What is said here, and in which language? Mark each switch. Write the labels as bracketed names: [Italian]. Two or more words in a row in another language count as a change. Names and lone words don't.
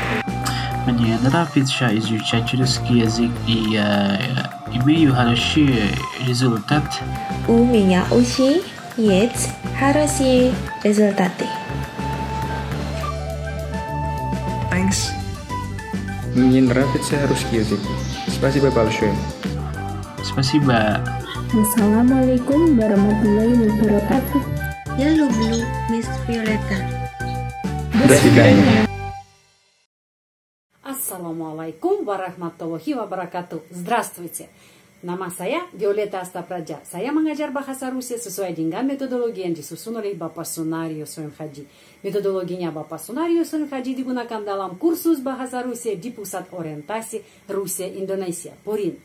[Russian] Мне нравится изучать русский язык, и я имею хороший результат. У меня уже есть хорошие результаты. Thanks. Мне нравится русский язык. Спасибо большое. Спасибо. [Arabic] والسلام عليكم ورحمة الله وبركاته. [Russian] Я люблю мисс Виолетта. До свидания. [Arabic] السلام عليكم ورحمة الله وبركاته. [Russian] Здравствуйте. [Indonesian] Nama saya Violeta Astapraja. Saya mengajar bahasa Rusia sesuai dengan metodologi yang disusun oleh Bapak Sunario Soem Haji. Metodologinya Bapak Sunario Soem Haji digunakan dalam kursus bahasa Rusia di Pusat Orientasi Rusia Indonesia, PORIN.